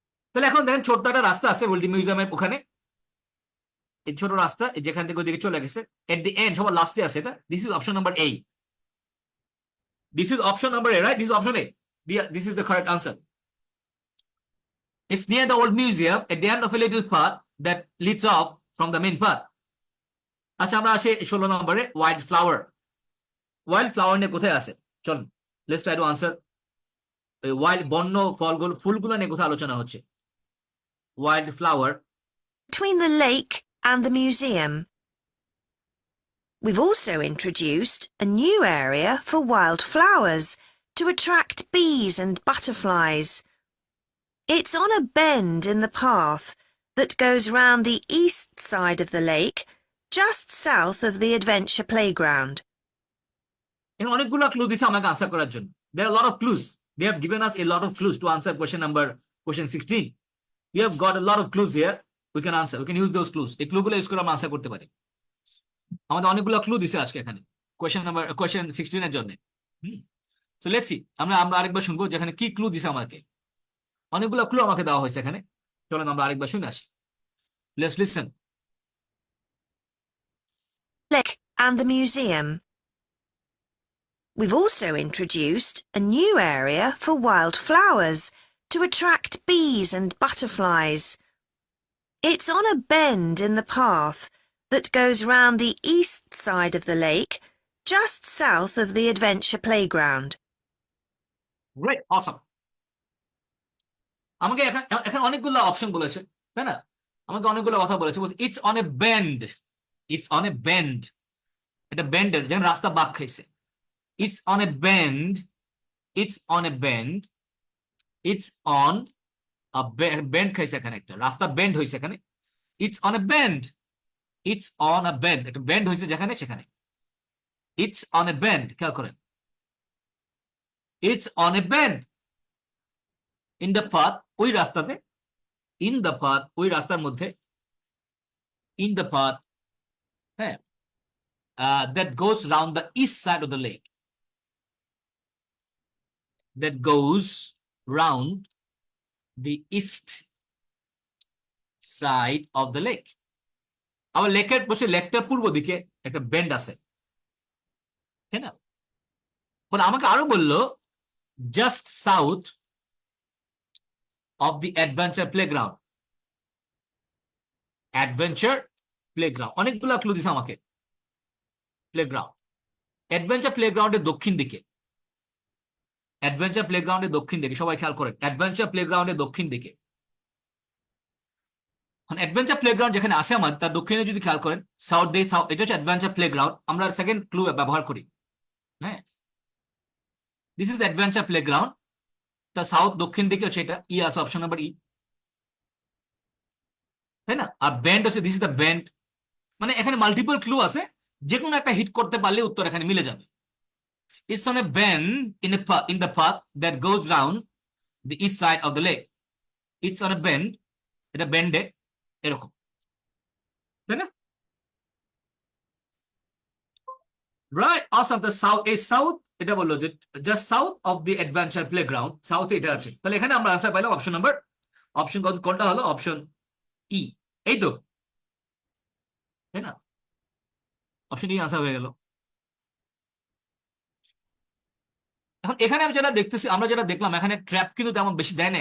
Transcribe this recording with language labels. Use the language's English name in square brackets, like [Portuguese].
[Bangla] তাহলে এখন দেখেন ছোট্ট একটা রাস্তা আছে ওল্ড মিউজিয়ামের ওখানে, এই ছোট রাস্তা যেখান থেকে ওদিকে চলে গেছে, [English] at the end [Bangla] সবার লাস্টে আছে এটা। [English] This is option number A, this is option number A, right? This is option A, this is the correct answer. It's near the old museum, at the end of a little path that leads off from the main path. [Bangla] আচ্ছা, আমরা আসি 16 নম্বরে, wild flower. Wild flower নিয়ে কোথায় আছে? চলুন, [English] Let's try to answer. [Bangla] Wild, বন্য ফলগুলো, ফুলগুলো নিয়ে কোথায় আলোচনা হচ্ছে? [English] Wild flower. between the lake and the museum. We've also introduced a new area for wildflowers to attract bees and butterflies. It's on a bend in the path that goes round the east side of the lake, just south of the adventure playground. এখানে অনেকগুলো clue দিছে আমাকে answer করার জন্য। There are a lot of clues. They have given us a lot of clues to answer question 16. We have got a lot of clues here. We can answer. We can use those clues. [Bangla] এই ক্লুগুলো use করে আমরা answer করতে পারি। আমাদের অনেকগুলো clue দিছে আজকে এখানে question 16 এর জন্য। [English] So let's see. [Bangla] আমরা আরেকবার শুনবো যেখানে কি ক্লু দিছে আমাকে। অনেকগুলো ক্লু আমাকে দেওয়া হয়েছে এখানে। চলেন আমরা আরেকবার শুনে আসি। [English] Let's listen. Lake and the museum. We've also introduced a new area for wildflowers to attract bees and butterflies. It's on a bend in the path that goes round the east side of the lake, just south of the adventure playground. Great, awesome. [Bangla] আমাকে এখানে অনেকগুলো option বলেছে, তাই না? আমাকে অনেকগুলো কথা বলেছে। [English] it's on a bend, it's on a bend, [Bangla] এটা বেন্ডের, যেন রাস্তা বাঁক খাইছে। [English] it's on a bend, it's on a bend, it's on bend খাইছে এখানে, [Bangla] একটা রাস্তা বেন্ড হয়েছে এখানে। [English] it's on a bend, it's on a bend, [Bangla] একটা বেন্ড হয়েছে যেখানে সেখানে। [English] it's on a bend, খেয়াল করেন, it's on a bend in the path, [Bangla] ওই রাস্তাতে, [English] in the path, [Bangla] ওই রাস্তার মধ্যে, [English] In the path, হ্যাঁ, that goes round the east side of the lake. that goes round the east side of the lake. [Bangla] আবার লেকের বসে লেকটার পূর্ব দিকে একটা বেন্ড আছে, তাই না? পরে আমাকে আরো বললো [English] Just south of the adventure playground. [Bangla] Adventure playground অনেকগুলো ক্লু দিছে আমাকে। প্লেগ্রাউন্ড, অ্যাডভেঞ্চার প্লেগ্রাউন্ডের দক্ষিণ দিকে, অ্যাডভেঞ্চার প্লেগ্রাউন্ডের দক্ষিণ দিকে, সবাই খেয়াল করেন, অ্যাডভেঞ্চার প্লেগ্রাউন্ডের দক্ষিণ দিকে। অ্যাডভেঞ্চার প্লেগ্রাউন্ড যেখানে আছে আমার, তার দক্ষিণে যদি খেয়াল করেন সাউথ ডে, এটা হচ্ছে অ্যাডভেঞ্চার প্লেগ্রাউন্ড। আমরা সেকেন্ড ক্লু ব্যবহার করি, হ্যাঁ, [English] This is adventure playground. [Bangla] তা সাউথ দক্ষিণ দিকে হচ্ছে এটা, ই আছে, অপশন নাম্বার ই, তাই না? আর ব্যান্ড হচ্ছে [English] This is the band. [Bangla] মানে এখানে মাল্টিপল ক্লু আছে, যে কোনো একটা হিট করতে পারলে উত্তর এখানে মিলে যাবে। [English] It's on a bend in the path that goes round the east side of the lake. It's on a bend, [Bangla] এটা বেন্ডে এরকম, তাই না? [English] Right, awesome. The south is south, [Bangla] এটা বললো যে [English] just south of the adventure playground, [Bangla] south এটা আছে। তাহলে এখানে আমরা আনসার পাইলাম অপশন নাম্বার, অপশন কোনটা হলো? অপশন ই, এই তো, তাই না? অপশন ই আনসার হয়ে গেল। এখন এখানে আমি যেটা দেখতেছি, আমরা যেটা দেখলাম, এখানে ট্র্যাপ কিন্তু তেমন বেশি দেয় না।